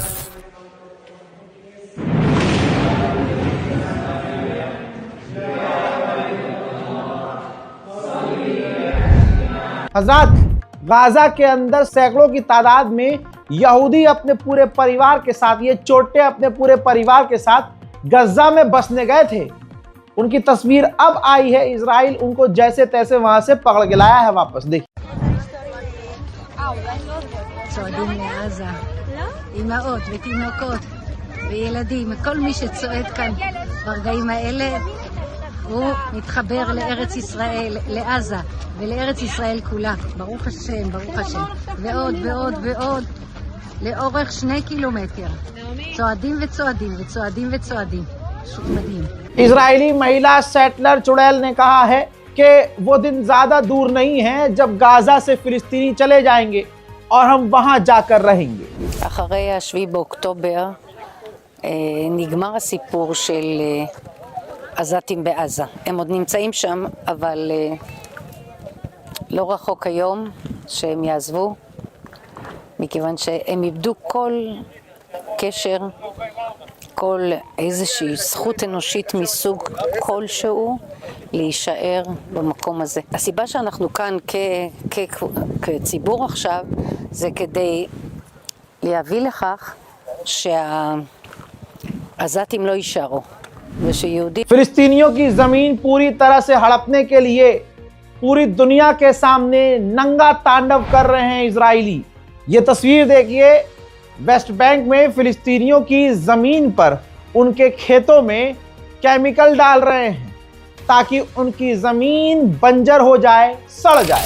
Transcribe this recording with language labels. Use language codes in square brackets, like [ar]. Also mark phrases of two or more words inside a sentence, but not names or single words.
[hi] हजरात, गाजा के अंदर सैकड़ों की तादाद में यहूदी अपने पूरे परिवार के साथ, ये चोटे अपने पूरे परिवार के साथ गजा में बसने गए थे। उनकी तस्वीर अब आई है। इजराइल उनको जैसे तैसे वहां से पकड़ के लाया है वापस। देखिए, [he] צועדים לעזה, אימהות ותינוקות וילדים, כל מי שצועד כאן ברגעים האלה הוא מתחבר לארץ ישראל, לעזה ולארץ ישראל כולה. ברוך השם, ברוך השם. ועוד ועוד ועוד לאורך 2 קילומטר. צועדים וצועדים וצועדים וצועדים. פשוט מדהים. [hi] इजरायली महिला सेटलर चुड़ैल ने कहा है कि वो दिन ज्यादा दूर नहीं है जब गाजा से फिलिस्तीनी चले जाएंगे और हम वहां जाकर रहेंगे। [he] אחרי 7 באוקטובר נגמר הסיפור של עזתים בעזה. הם עוד נמצאים שם, אבל לא רחוק היום שהם יעזבו. מכיוון שהם איבדו כל קשר, כל איזושהי זכות אנושית מסוג כלשהו להישאר במקום הזה. הסיבה שאנחנו כאן כציבור עכשיו זה כדי להביא לכך שהעזתים לא יישארו ושיהודים [hi] फिलिस्तीनियों की जमीन पूरी तरह से हड़पने के लिए पूरी दुनिया के सामने नंगा तांडव कर रहे हैं इजरायली। ये तस्वीर देखिए, वेस्ट बैंक में फिलिस्तीनियों की जमीन पर उनके खेतों में केमिकल डाल रहे हैं ताकि उनकी जमीन बंजर हो जाए, सड़ जाए।